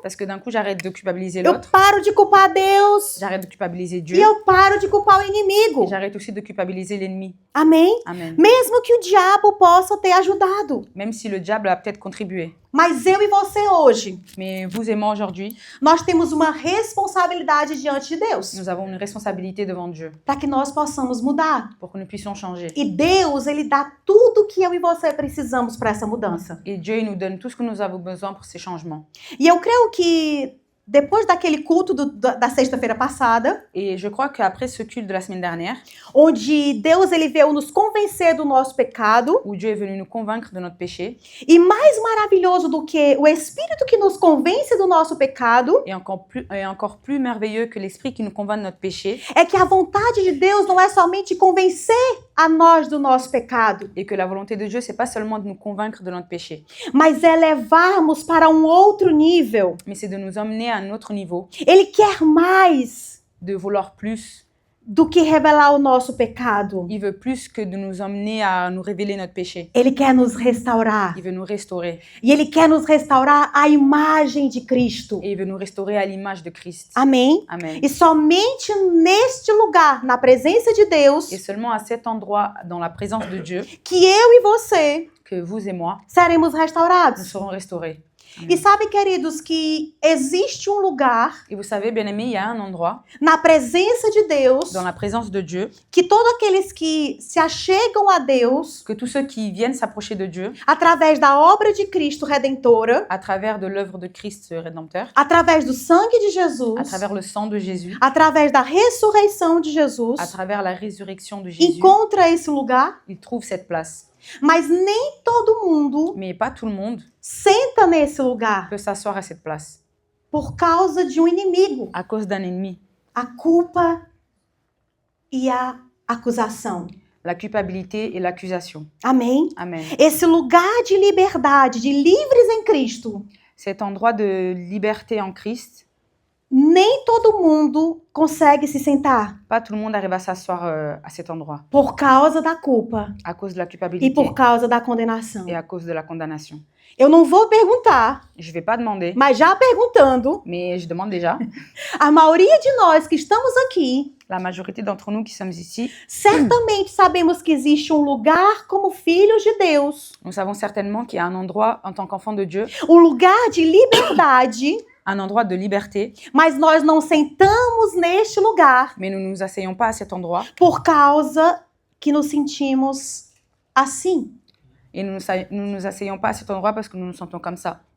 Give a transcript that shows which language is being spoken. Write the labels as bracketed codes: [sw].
[fr] Parce que d'un coup, j'arrête de culpabiliser [pt] eu [fr] l'autre, [pt] paro de culpar Deus [fr] j'arrête de culpabiliser Dieu, [pt] e eu paro de culpar o [fr] et [pt] inimigo. [fr] j'arrête aussi de culpabiliser l'ennemi. [pt] Amém? [fr] Amen. [pt] Mesmo que o diabo possa ter ajudado. [fr] Même si le diable a peut-être contribué. [pt] Mas eu e você hoje, [fr] Mais vous et moi aujourd'hui, [pt] nós temos uma responsabilidade diante de Deus. [fr] nous avons une responsabilité devant Dieu [pt] Para que nós possamos mudar. [fr] pour que nous puissions changer. [pt] E Deus, ele dá tudo que eu e você precisamos para essa mudança. [fr] Et Dieu, il nous donne tout ce que nous avons besoin pour ces changements. [pt] E eu creio que depois daquele culto da sexta-feira passada, [fr] Et je crois qu'après ce culte de la semaine dernière, [pt] onde Deus ele veio nos convencer do nosso pecado, [fr] où Dieu est venu nous convaincre de notre péché, [pt] e mais maravilhoso do que o Espírito que nos convence do nosso pecado, [fr] et encore plus merveilleux que l'esprit qui nous convainc de notre péché, [pt] é que a vontade de Deus não é somente convencer a nós do nosso pecado, [fr] et que la volonté de Dieu, c'est pas seulement de nous convaincre de notre péché, [pt] mas é levarmos para um outro nível. [fr] mais c'est de nous emmener à un autre niveau, [pt] Ele quer mais [fr] de vouloir plus. [pt] do que revelar o nosso pecado. [fr] Il veut plus que de nous emmener à nous révéler notre péché. [pt] Ele quer nos restaurar. [fr] Il veut nous restaurer. [pt] E ele quer nos restaurar à imagem de Cristo. [fr] Et il veut nous restaurer à l'image de Christ. [pt] Amém? [fr] Amen. [pt] E somente neste lugar, na presença de Deus, [fr] Et seulement à cet endroit, dans la présence de Dieu, [pt] que eu e você [fr] que vous et moi, [pt] seremos [fr] nous [pt] restaurados. [fr] serons restaurés. [pt] E sabe, queridos, que existe um lugar [fr] Et vous savez, bien-aimés, il y a un endroit, [pt] na presença de Deus [fr] dans la présence de Dieu, [pt] que todos aqueles que se achegam a Deus [fr] que tous ceux qui viennent s'approcher de Dieu, [pt] através da obra de Cristo Redentora, [fr] à travers de l'œuvre de Christ Rédempteur, [pt] através do sangue de Jesus, [fr] à travers le sang de Jésus, [pt] através da ressurreição de Jesus, [fr] à travers la résurrection de Jésus, [pt] encontra esse lugar, [fr] ils trouvent cette place. [pt] mas nem todo mundo [fr] Mais pas tout le monde [pt] senta nesse lugar [fr] peut s'asseoir à cette place, [pt] por causa de um inimigo, [fr] à cause d'un ennemi. [pt] a culpa e a acusação. [fr] La culpabilité et l'accusation. [pt] Amém? [fr] Amen. [pt] Esse lugar de liberdade, de livres em Cristo, [fr] Cet endroit de liberté en Christ, [pt] nem todo mundo consegue se sentar [fr] Pas tout le monde arrive à s'asseoir à cet endroit [pt] por causa da culpa [fr] à cause de la [pt] e [fr] culpabilité [pt] por causa da condenação. [fr] et à cause de la condamnation. [pt] Eu não vou perguntar, [fr] Je vais pas demander, [pt] mas já perguntando, [fr] mais je demande déjà. [pt] a maioria de nós que estamos aqui, [fr] La majorité d'entre nous qui sommes ici, [pt] certamente sabemos que existe um lugar como filhos de Deus, [fr] nous savons certainement qu'il y a un endroit en tant qu'enfant de Dieu, [pt] lugar de liberdade, [fr] un endroit de liberté, [pt] mas nós não sentamos neste lugar [fr] mais nous ne nous asseyons pas à cet endroit [pt] por causa que nos sentimos assim, [fr] et nous nous asseyons pas à cet endroit parce que nous nous sentons comme ça,